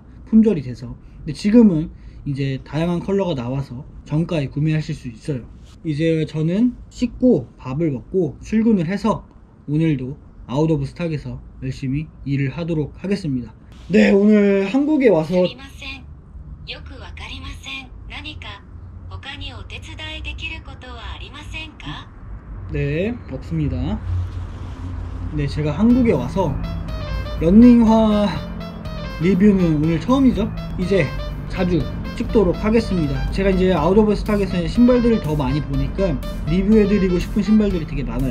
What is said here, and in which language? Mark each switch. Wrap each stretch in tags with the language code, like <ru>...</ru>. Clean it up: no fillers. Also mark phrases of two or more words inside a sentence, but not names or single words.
<ko>품절이 돼서. 근데 지금은 이제 다양한 컬러가 나와서 정가에 구매하실 수 있어요. 이제 저는 씻고 밥을 먹고 출근을 해서 오늘도 아웃 오브 스탁에서 열심히 일을 하도록 하겠습니다. 네, 오늘 한국에 와서</ko> <ja>すみません。よくわかりません。何か他にお手伝いできることはありませんか？</ja> <ko>네, 없습니다. 네, 제가 한국에 와서 런닝화 리뷰는 오늘 처음이죠. 이제 자주 찍도록 하겠습니다. 제가 이제 아웃 오브 스탁에서 신발들을 더 많이 보니까 리뷰해드리고 싶은 신발들이 되게 많아요.</ko>